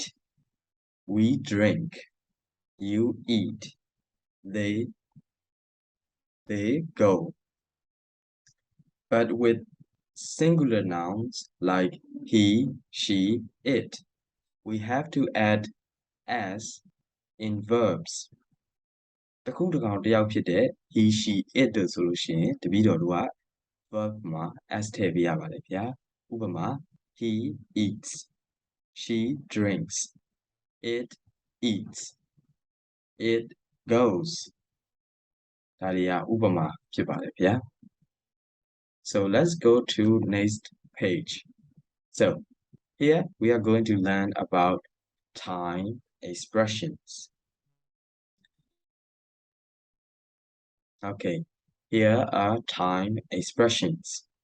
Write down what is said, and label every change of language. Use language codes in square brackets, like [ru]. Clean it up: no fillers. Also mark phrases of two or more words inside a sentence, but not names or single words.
[en] We drink. You eat. They go. But with singular nouns like he, she, it, we have to add as in verbs. [my] တခုတကောင်တယောက်ဖြစ်တဲ့ [en] he, she, it [my] တို့ဆိုလို့ရှိရင်တပည့်တော်တို့က verb မှာ as ထည့်ပေးရပါတယ်ဗျာဥပမာ [en] he eats she drinks it eats it goes [my] ဒါတွေကဥပမာဖြစ်ပါတယ်ဗျာ [en] So let's go to next page. So here we are going to learn about time expressions. Okay, here are time expressions.